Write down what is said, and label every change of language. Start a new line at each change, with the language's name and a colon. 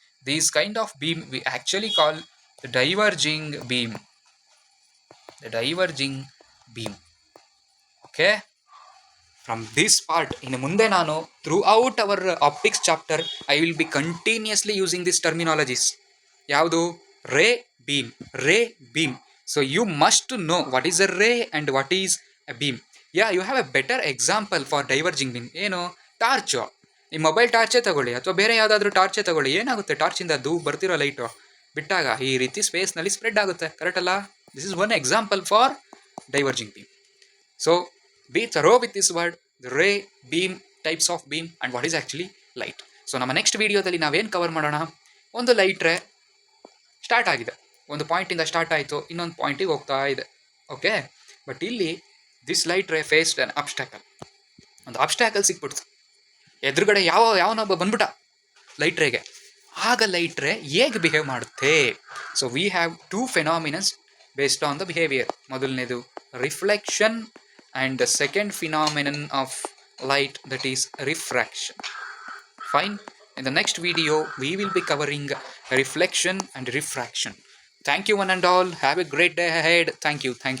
English: These kind of beam we actually call the diverging beam. The diverging beam. Okay, from this part
Kannada: ಇನ್ನು ಮುಂದೆ ನಾನು
English: Throughout our optics chapter I will be continuously using this terminologies. ಯಾವುದು, ray beam, ray beam. So you must know what is a ray and what is a beam. Yeah, you have a better example for diverging beam.
Kannada: ಏನು, torch. ನಿಮ್ಮ mobile ಟಾರ್ಚೇ ತಗೊಳ್ಳಿ ಅಥವಾ ಬೇರೆ ಯಾವುದಾದ್ರೂ ಟಾರ್ಚೇ ತಗೊಳ್ಳಿ, ಏನಾಗುತ್ತೆ, ಟಾರ್ಚಿಂದ ಬರ್ತಿರೋ ಲೈಟು ಬಿಟ್ಟಾಗ ಈ ರೀತಿ ಸ್ಪೇಸ್ನಲ್ಲಿ ಸ್ಪ್ರೆಡ್ ಆಗುತ್ತೆ, ಕರೆಕ್ಟ್ ಅಲ್ಲ?
English: This is one example for diverging beam. So be thorough with this word, ray, beam, types of beam and what is actually light.
Kannada: So ನಮ್ಮ ನೆಕ್ಸ್ಟ್ ವಿಡಿಯೋದಲ್ಲಿ ನಾವೇನು ಕವರ್ ಮಾಡೋಣ, ಒಂದು ಲೈಟ್ ರೇ ಸ್ಟಾರ್ಟ್ ಆಗಿದೆ, ಒಂದು ಪಾಯಿಂಟಿಂದ ಸ್ಟಾರ್ಟ್ ಆಯಿತು, ಇನ್ನೊಂದು ಪಾಯಿಂಟಿಗೆ ಹೋಗ್ತಾ ಇದೆ.
English: Okay, but ಇಲ್ಲಿ this light ray faced an obstacle.
Kannada: ಒಂದು ಅಬ್ಸ್ಟ್ಯಾಕಲ್ ಸಿಕ್ಬಿಡ್ತು ಎದುರುಗಡೆ, ಯಾವನೊಬ್ಬ ಬಂದ್ಬಿಟ್ಟ ಲೈಟ್ ರೇಗೆ. ಆಗ ಲೈಟ್ ರೇ ಹೇಗೆ ಬಿಹೇವ್ ಮಾಡುತ್ತೆ?
English: So we have two phenomenas based on the behaviour. ಮೊದಲನೇದು reflection and the second phenomenon of light, that is refraction. Fine. In the next video we will be covering reflection and refraction. Thank you one and all. Have a great day ahead. Thank you.